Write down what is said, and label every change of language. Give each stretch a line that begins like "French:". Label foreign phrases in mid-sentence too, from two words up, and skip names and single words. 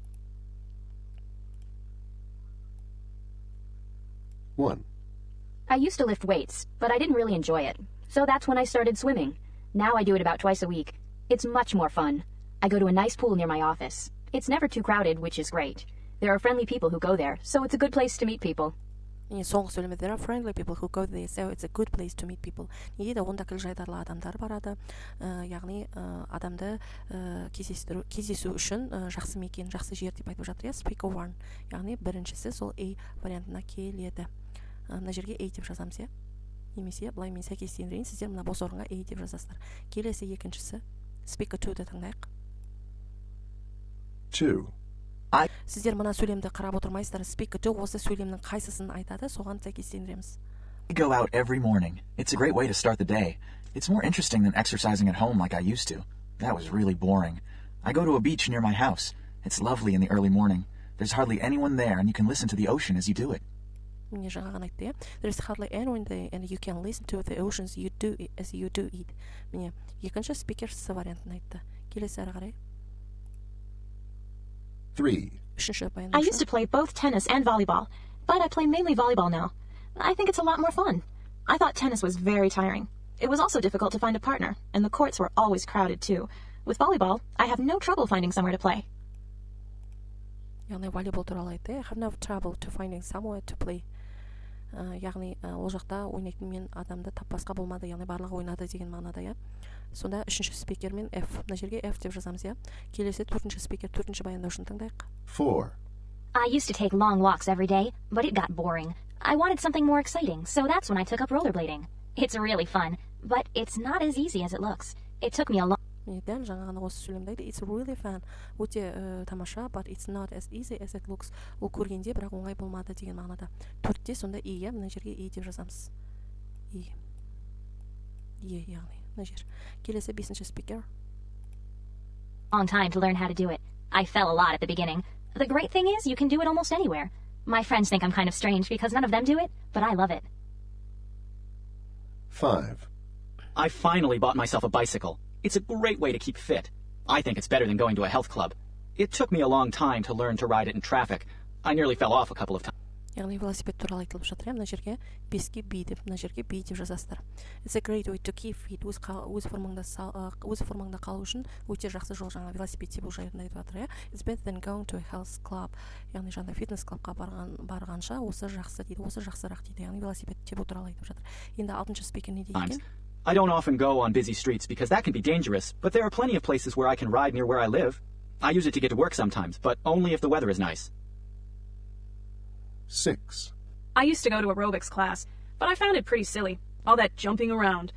English: 1. I used to lift weights, but I didn't really enjoy it. So that's when I started swimming. Now I do it about twice a week. It's much more fun. I go to a nice pool near my office. It's never too crowded, which is great. There are friendly people who go there, so it's a good place to meet people.
Kazakh: Соңғы сөйлеме,
English: there are friendly people who go there, so it's a good place to meet people.
Kazakh: Неге де онда жайдарлы адамдар барады, яғни адамды кездесу үшін жақсы мекен, жақсы жер деп айтып жатыр. Speaker 1, яғни біріншісі сол A вариантына келеді. Мына жерге A деп жазамыз, немесе былай мен сәйкестендірейін, сіздер мына бос орынға A деп жазасыздар. Келесі екіншісі Speaker 2-ді тыңдайық. 2. Сіздер мына сөйлемді қарап отырмайсыздар. Speaker 2 осы сөйлемнің қайсысын айтады, соған сәйкестендіреміз.
English: I go out every morning. It's a great way to start the day. It's more interesting than exercising at home like I used to. That was really boring. I go to a beach near my house. It's lovely in the early morning. There's hardly anyone there and you can listen to the ocean as you do it.
Kazakh: Міне жаңаған айтты,
English: There's hardly anyone there and you can listen to the oceans as you do it.
Kazakh: Міне екінші speaker С вариантын айтты. Келесі ары қарай.
English: 3. I used to play both tennis and volleyball, but I play mainly volleyball now. I think it's a lot more fun. I thought tennis was very tiring. It was also difficult to find a partner, and the courts were always crowded too. With volleyball, I have no trouble finding somewhere to play.
Kazakh: Яғни волейбол туралы айтты.
English: I have no trouble to finding somewhere to play.
Kazakh: Яғни ол жақта ойнайтын мен адамды таппасқа болмады, яғни барлығы ойнады деген мағынада. Сонда үшінші спикер мен F. Мына жерге F деп жазамыз, Келесі төртінші спикер, төртінші баяндаушыны тыңдайық.
English: 4. I used to take long walks every day, but it got boring. I wanted something more exciting, so that's when I took up rollerblading. It's really fun, but it's not as easy as it looks. It took me a long
Kazakh: Дәл жаңағы осы сөйлемді айтты.
English: It's really fun.
Kazakh: Өте тамаша,
English: but it's not as easy as it looks.
Kazakh: Ол көргенде бірақ оңай болмады деген мағынада. Төртте сонда E, мына жерге E деп жазамыз. E яғни мына жер. Келесі бесінші спикер.
English: long time to learn how to do it. I fell a lot at the beginning. The great thing is you can do it almost anywhere. My friends think I'm kind of strange because none of them do it, but I love it. 5. I finally bought myself a bicycle. It's a great way to keep fit. I think it's better than going to a health club. It took me a long time to learn to ride it in traffic. I nearly fell off a couple of times.
Kazakh: Яғни велосипед туралы айтылып жатыр. Мына жерге 5-ке B деп, мына жерге B деп жазасыздар.
English: It's a great way to keep fit.
Kazakh: Өз формаңда қалу үшін өте жақсы жол. Жаңа велосипедте бұл жайында айтып жатыр.
English: It's better than going to a health club.
Kazakh: Яғни жаңа фитнес клубқа барғанша осы жақсы дейді, осы жақсырақ дейді. Яғни велосипедте бұл туралы айтып жатыр. Енді 6-шы спикер не дейді екен?
English: I don't often go on busy streets because that can be dangerous, but there are plenty of places where I can ride near where I live. I use it to get to work sometimes, but only if the weather is nice. 6. I used to go to aerobics class, but I found it pretty silly, all that jumping around.